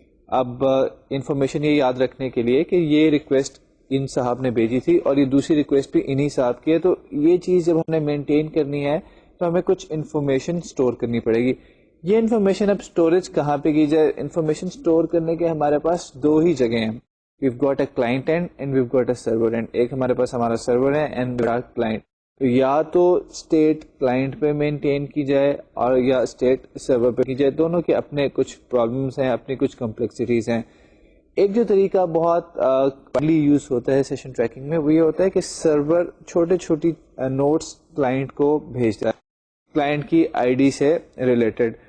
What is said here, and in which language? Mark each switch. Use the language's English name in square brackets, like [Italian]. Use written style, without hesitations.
[Urdu] اب انفارمیشن یہ یاد رکھنے کے لیے کہ یہ ریکویسٹ ان صاحب نے بھیجی تھی اور یہ دوسری ریکویسٹ بھی انہی صاحب کی ہے, تو یہ چیز جب ہم نے مینٹین کرنی ہے تو ہمیں کچھ انفارمیشن اسٹور کرنی پڑے گی. یہ انفارمیشن اب اسٹوریج کہاں پہ کی جائے؟ انفارمیشن اسٹور کرنے کے ہمارے پاس دو ہی جگہ ہیں. [English] we've got a client end and we've got a server end. [Urdu] ایک ہمارے پاس ہمارا سرور ہے [English] and we've got client. [Urdu] تو یا تو اسٹیٹ کلائنٹ پہ مینٹین کی جائے اور یا اسٹیٹ سرور پہ کی جائے. دونوں کے اپنے کچھ پرابلمس ہیں, اپنی کچھ کمپلیکسٹیز ہیں. ایک جو طریقہ بہت کمنلی یوز ہوتا ہے سیشن ٹریکنگ میں وہ یہ ہوتا ہے کہ سرور چھوٹی چھوٹی نوٹس کلائنٹ کو بھیجتا ہے کلائنٹ کی آئی ڈی سے ریلیٹڈ.